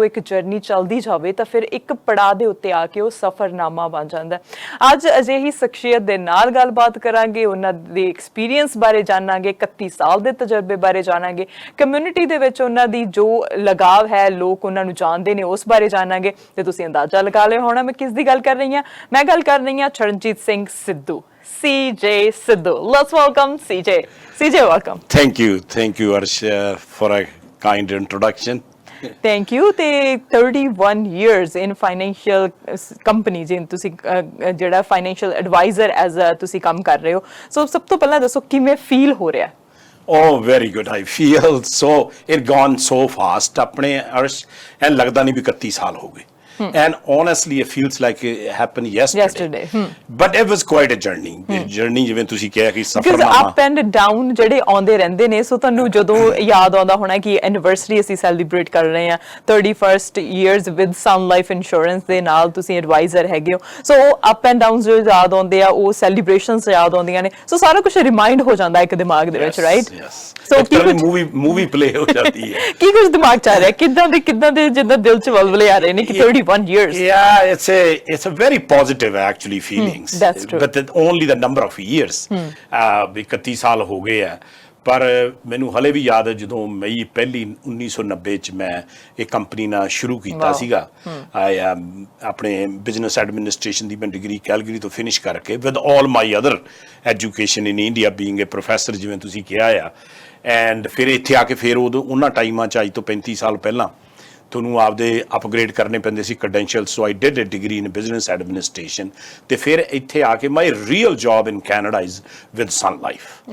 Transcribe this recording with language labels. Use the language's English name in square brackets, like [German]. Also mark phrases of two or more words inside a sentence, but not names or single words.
[Punjabi] ਇੱਕ ਜਰਨੀ ਚੱਲਦੀ ਜਾਵੇ ਤਾਂ ਫਿਰ ਇੱਕ ਪੜਾਅ ਦੇ ਉੱਤੇ ਆ ਕੇ ਉਹ ਸਫ਼ਰਨਾਮਾ ਬਣ ਜਾਂਦਾ ਅੱਜ ਅਜਿਹੀ ਸ਼ਖਸੀਅਤ ਦੇ ਨਾਲ ਗੱਲਬਾਤ ਕਰਾਂਗੇ ਉਹਨਾਂ ਦੇ ਐਕਸਪੀਰੀਅੰਸ ਬਾਰੇ ਜਾਣਾਂਗੇ 31 ਸਾਲ ਦੇ ਤਜਰਬੇ ਬਾਰੇ ਜਾਣਾਂਗੇ ਕਮਿਊਨਿਟੀ ਦੇ ਵਿੱਚ ਉਹਨਾਂ ਦੀ ਜੋ ਲਗਾਵ ਹੈ ਲੋਕ ਉਹਨਾਂ ਨੂੰ ਜਾਣਦੇ ਨੇ ਉਸ ਬਾਰੇ ਜਾਣਾਂਗੇ ਤੇ ਤੁਸੀਂ ਅੰਦਾਜ਼ਾ ਲਗਾ ਲਿਆ ਹੋਣਾ ਮੈਂ ਕਿਸ ਦੀ ਗੱਲ ਕਰ ਰਹੀ ਹਾਂ ਮੈਂ ਗੱਲ ਕਰ ਰਹੀ ਹਾਂ ਚਰਨਜੀਤ ਸਿੰਘ ਸਿੱਧੂ CJ Sidhu. [English] Let's welcome CJ. CJ, welcome. Thank you Arsh for a kind introduction. Thank you. [Punjabi] ਤੇ [English] 31 years in financial company [Punjabi] ਜਿਨ ਤੁਸੀਂ ਜਿਹੜਾ [English] financial advisor as [Punjabi] ਤੁਸੀਂ ਕੰਮ ਕਰ ਰਹੇ ਹੋ ਸੋ ਸਭ ਤੋਂ ਪਹਿਲਾਂ ਦੱਸੋ ਕਿਵੇਂ ਫੀਲ ਹੋ ਰਿਹਾ [English] Oh, very good. I feel so it gone so fast. [Punjabi] ਆਪਣੇ Arsh and ਲੱਗਦਾ ਨਹੀਂ ਵੀ 31 ਸਾਲ ਹੋ ਗਏ. [English] And honestly it feels like it happened yesterday. But it was quite a journey. [Punjabi] Journey ਜਿਵੇਂ ਤੁਸੀਂ ਕਿਹਾ ਕਿ ਸਫ਼ਰਨਾਮਾ [English] up and down [Punjabi] ਜਿਹੜੇ ਆਉਂਦੇ ਰਹਿੰਦੇ ਨੇ ਸੋ ਤੁਹਾਨੂੰ ਜਦੋਂ ਯਾਦ ਆਉਂਦਾ ਹੋਣਾ ਕਿ ਐਨੀਵਰਸਰੀ ਅਸੀਂ ਸੈਲੀਬ੍ਰੇਟ ਕਰ ਰਹੇ ਹਾਂ [English] 31st years with Sun Life Insurance [Punjabi] ਦੇ ਨਾਲ ਤੁਸੀਂ ਐਡਵਾਈਜ਼ਰ ਹੈਗੇ ਹੋ ਸੋ [English] up and downs [Punjabi] ਜੋ ਯਾਦ ਆਉਂਦੇ ਆ ਉਹ ਸੈਲੀਬ੍ਰੇਸ਼ਨਸ ਯਾਦ ਆਉਂਦੀਆਂ ਨੇ ਸੋ ਸਾਰਾ ਕੁਝ ਰਿਮਾਈਂਡ ਹੋ ਜਾਂਦਾ ਇੱਕ ਦਿਮਾਗ ਦੇ ਵਿੱਚ ਰਾਈਟ ਸੋ ਕੀ [English] movie play [Punjabi] ਹੋ ਜਾਂਦੀ ਹੈ ਕੀ ਕੁਝ ਦਿਮਾਗ ਚ ਆ ਰਿਹਾ ਕਿੱਦਾਂ ਦੇ ਜਿੱਦਾਂ ਦਿਲ ਚ ਵਲਵਲੇ ਆ ਰਹੇ ਨੇ ਕਿ 31 years [English] yeah it's a very positive actually feelings that's true but only the number of years [Punjabi] 31 ਸਾਲ ਹੋ ਗਏ ਆ ਪਰ ਮੈਨੂੰ ਹਲੇ ਵੀ ਯਾਦ ਹੈ ਜਦੋਂ ਮਈ ਪਹਿਲੀ 1990 ਚ ਮੈਂ ਇਹ ਕੰਪਨੀ ਨਾਲ ਸ਼ੁਰੂ ਕੀਤਾ ਸੀਗਾ ਆਪਣੇ [English] business administration [Punjabi] ਦੀ ਮੈਂ ਡਿਗਰੀ ਕੈਲਗਰੀ ਤੋਂ ਫਿਨਿਸ਼ ਕਰਕੇ [English] with all my other education in India being a professor [Punjabi] ਜਿਵੇਂ ਤੁਸੀਂ ਕਿਹਾ ਆ ਐਂਡ ਫਿਰ ਇੱਥੇ ਆ ਕੇ ਫਿਰ ਉਹਨਾਂ ਟਾਈਮਾਂ ਚ ਅੱਜ ਤੋਂ 35 ਸਾਲ ਪਹਿਲਾਂ ਤੁਹਾਨੂੰ ਆਪਦੇ ਅਪਗ੍ਰੇਡ ਕਰਨੇ ਪੈਂਦੇ ਸੀ ਕ੍ਰੈਡੈਂਸ਼ੀਅਲ [English] so I did a degree in business administration [Punjabi] ਤੇ ਫਿਰ ਇੱਥੇ ਆ ਕੇ [English] my real job in Canada is with Sun Life